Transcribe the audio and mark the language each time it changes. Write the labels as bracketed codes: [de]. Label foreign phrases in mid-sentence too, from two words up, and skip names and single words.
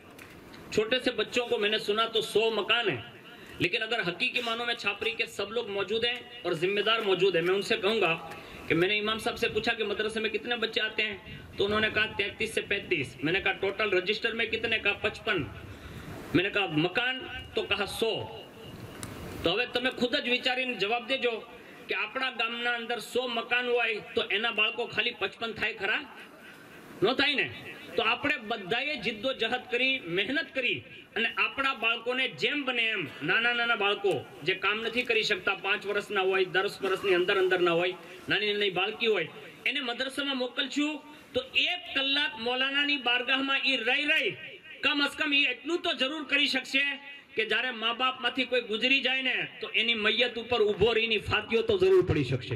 [ur] چھوٹے سے بچوں کو میں نے سنا تو 100 مکان ہیں، لیکن اگر حقیقی معنوں میں چھاپری کے سب لوگ موجود ہیں اور ذمہ دار موجود ہیں، میں ان سے کہوں گا کہ میں نے امام صاحب سے پوچھا کہ مدرسے میں کتنے بچے آتے ہیں، تو انہوں نے کہا 33 سے 35. میں نے کہا ٹوٹل رجسٹر میں کتنے؟ کہا 55. میں نے کہا مکان؟ تو کہا 100. [gu] تو હવે તમે ખુદ જ વિચારીને જવાબ દેજો કે આપણા ગામના અંદર 100 મકાન હોય તો એના બાળકો ખાલી 55 થાય ખરા? નો થાય ને. તો આપણે બધાએ જિદ્દોજહદ કરી, મહેનત કરી અને આપણા બાળકોને જેમ બને એમ, નાના નાના બાળકો જે કામ નથી કરી શકતા, 5 વર્ષના હોય, 10 વર્ષની અંદર ના હોય, નાની નાની બાળકી હોય, એને મદ્રસામાં મોકલશું તો 1 કલાક મૌલાનાની બારગાહમાં એ રહી કમ અસ કમ એ એટલું તો જરૂર કરી શકશે કે જ્યારે મા બાપ માંથી કોઈ ગુજરી જાય ને તો એની મૈયત ઉપર ઉભો રહીની ફાતિઓ તો જરૂર પડી શકશે.